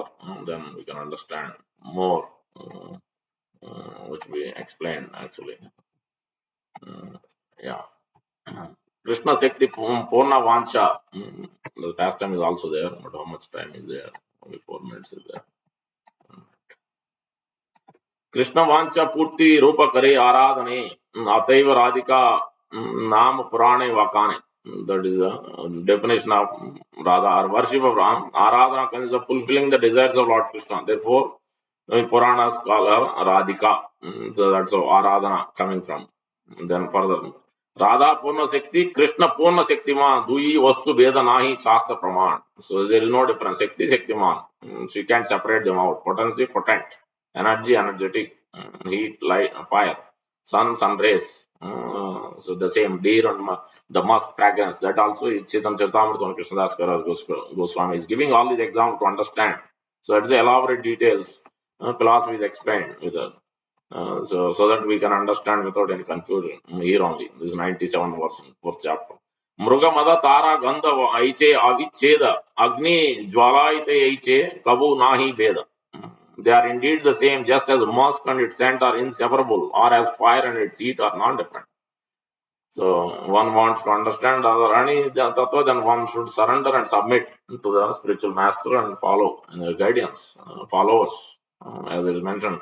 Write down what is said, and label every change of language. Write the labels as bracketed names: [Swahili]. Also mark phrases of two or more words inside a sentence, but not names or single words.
[English] Then we can understand more, which we explained actually. Yeah. [Bangla] কৃষ্ণ শক্তি পূর্ণ বাঞ্ছা. [English] The pastime is also there, but how much time is there? Only 4 minutes is there. [Bangla] কৃষ্ণ বাঞ্ছা পূর্তি রূপ করে আরাধনে অতৈব রাধিকা নাম পুরাণে বাকানে. [English] That is the definition of Radha or worship of Ram. Aradhana consists of fulfilling the desires of Lord Krishna. Therefore, Puranas call her Radhika. So that's how Aradhana coming from. Then further, [Bangla] রাধা পূর্ণ শক্তি, কৃষ্ণ পূর্ণ শক্তিমান, দুই বস্তু ভেদ নাহি শাস্ত্র প্রমাণ. [English] So there is no difference. Shakti, Shaktiman. So you can't separate them out. Potency, potent. Energy, energetic. Heat, light, fire. Sun rays. So the same deer and the musk fragrance. That also is Chaitanya Charitamrita on Krishnadas Kaviraj Goswami is giving all these examples to understand. So that's the elaborate details. Philosophy is explained with that. So that we can understand without any confusion. Here only. This is 97 verse, fourth chapter. [Bangla] মৃগ মদ তারা গন্ধ ঐছে অবিচ্ছেদ অগ্নি জ্বালাতে ঐছে কভু নাহি ভেদ. [English] They are indeed the same, just as musk and its scent are inseparable, or as fire and its heat are non-different. So one wants to understand Radharani Tattva, then one should surrender and submit to the spiritual master and follow in their guidance, followers, as it is mentioned.